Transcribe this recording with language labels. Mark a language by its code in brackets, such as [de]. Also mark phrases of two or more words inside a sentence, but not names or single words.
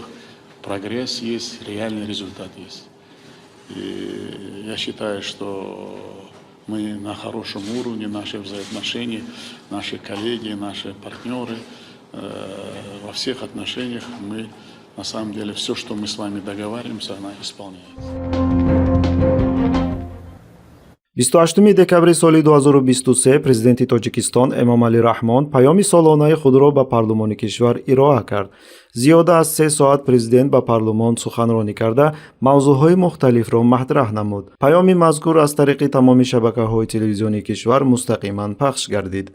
[ru] Прогресс есть, реальный результат есть. И я считаю, что мы на хорошем уровне, наши взаимоотношения, наши коллеги, наши партнеры, во всех отношениях мы на самом деле все, что мы с вами договариваемся, она исполняется. [fa] 28 دکبر سال 2023 پرزیدنت تاجیکستان امامعلی رحمان پیام سالانه خود را به پارلمان کشور ارائه کرد. زیاده از 3 ساعت پرزیدنت به پارلمان سخنرانی کرده موضوعهای مختلف را مطرح نمود. پیام مذکور از طریق تمام شبکه‌های تلویزیونی کشور مستقیما پخش گردید.